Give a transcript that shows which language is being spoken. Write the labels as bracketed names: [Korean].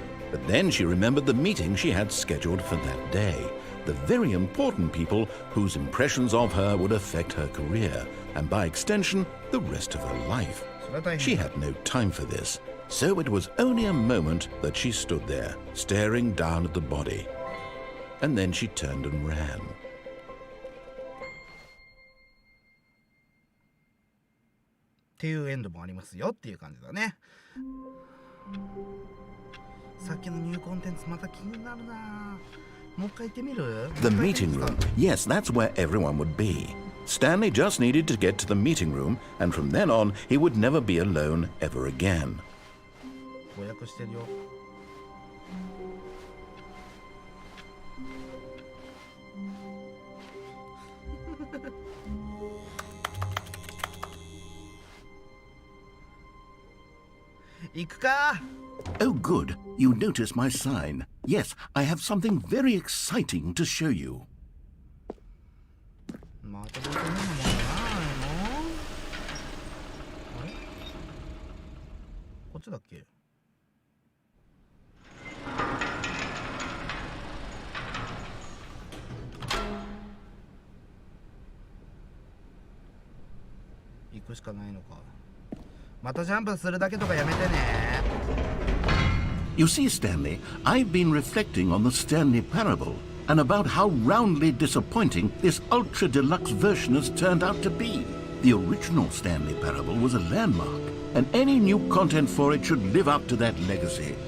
[English] But then she remembered the meeting she had scheduled for that day, the very important people whose impressions of her would affect her career, and by extension, the rest of her life. She had no time for this, so it was only a moment that she stood there, staring down at the body. And then she turned and ran. [Japanese] っていうエンドもありますよっていう感じだね。さっきのニューコンテンツまた気になるな。もう一回行ってみる？ [English] The meeting room. Yes, that's where everyone would be. Stanley just needed to get to the meeting room, and from then on, he would never be alone ever again. [Japanese] 予約してるよ。行くか。 [English] Oh, good. You notice my sign. Yes, I have something very exciting to show you. [Japanese] またどうせ変なもんじゃないの？あれ？こっちだっけ？行くしかないのか。またジャンプするだけとかやめてね。 [English] You see, Stanley, I've been reflecting on the Stanley Parable and about how roundly disappointing this ultra deluxe version has turned out to be. The original Stanley Parable was a landmark, and any new content for it should live up to that legacy.